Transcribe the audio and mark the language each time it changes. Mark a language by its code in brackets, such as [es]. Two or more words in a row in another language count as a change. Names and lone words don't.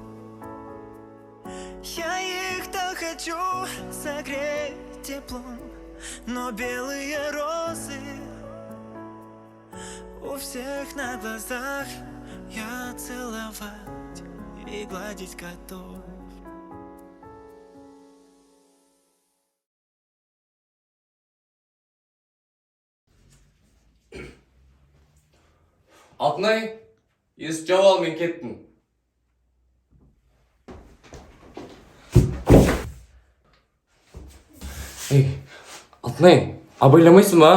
[ru] Я их так хочу согреть теплом, но белые розы у всех на глазах. Я целовать и гладить готов. [kk] Алтынай, есік жауып ал, мен кеттім. Алтынай, абайламайсың ба?